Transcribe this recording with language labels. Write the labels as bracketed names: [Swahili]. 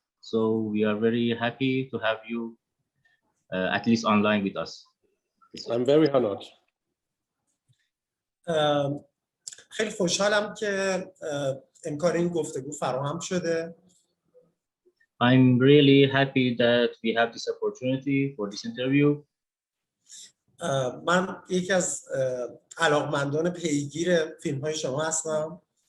[English] So we are very happy to have you at least online with us. I'm very honored. [Persian] خیلی خوشحالم که امکان این گفتگو فراهم شده. [English] I'm really happy that we have this opportunity for this interview. [Persian] من یکی از علاقمندان پیگیر فیلم‌های شما هستم.